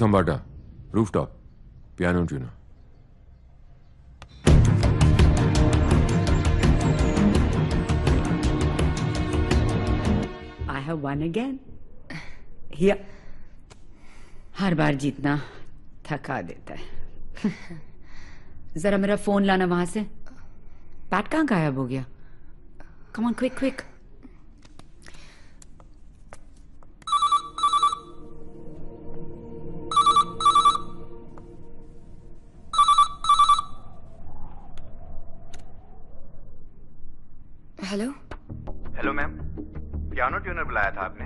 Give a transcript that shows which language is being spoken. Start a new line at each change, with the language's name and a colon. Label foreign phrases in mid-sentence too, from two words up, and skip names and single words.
English: Khambata, rooftop, piano tuner. I have won again. Here.
Hindi: हर बार जीतना थका देता है। जरा मेरा फोन लाना वहां से। पैट कहाँ गायब हो गया?
English: Come on, quick, quick.
Hindi: हेलो।
English: hello ma'am, piano tuner
Hindi: बुलाया था आपने?